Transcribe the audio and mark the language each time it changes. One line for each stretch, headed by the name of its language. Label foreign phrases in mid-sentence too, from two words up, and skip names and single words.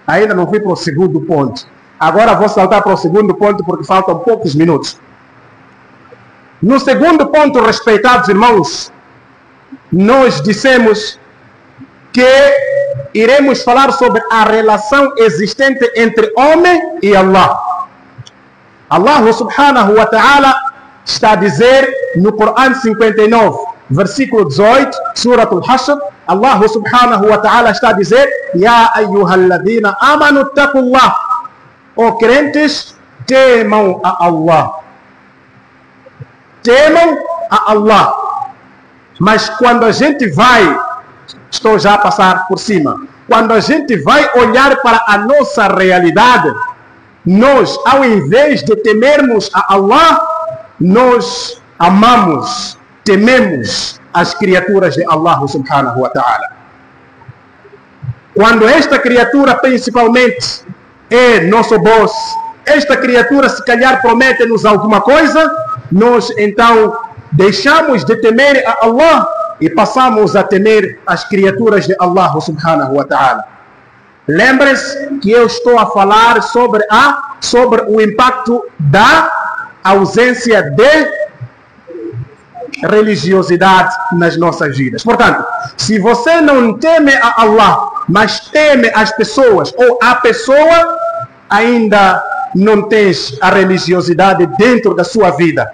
Portuguese: Ainda não fui para o segundo ponto. Agora vou saltar para o segundo ponto, porque faltam poucos minutos. No segundo ponto, respeitados irmãos, nós dissemos que iremos falar sobre a relação existente entre homem e Allah. Allah
Arabic: سبحانه وتعالى
Portuguese: está a dizer no Corão 59, versículo 18, Surat al-Hashr, Allah
Arabic: سبحانه وتعالى
Portuguese: está a dizer:
Arabic: يا أيها الذين آمنوا اتقوا الله.
Portuguese: Ó crentes, temam a Allah. Temam a Allah. Mas quando a gente vai, estou já a passar por cima, quando a gente vai olhar para a nossa realidade, nós, ao invés de temermos a Allah, nós amamos, tememos as criaturas de Allah
Arabic: سبحانه وتعالى.
Portuguese: Quando esta criatura principalmente é nosso boss, esta criatura se calhar promete-nos alguma coisa, nós então deixamos de temer a Allah e passamos a temer as criaturas de Allah
Arabic: سبحانه وتعالى.
Portuguese: Lembre-se que eu estou a falar sobre o impacto da ausência de religiosidade nas nossas vidas. Portanto, se você não teme a Allah, mas teme as pessoas ou a pessoa, ainda não tens a religiosidade dentro da sua vida.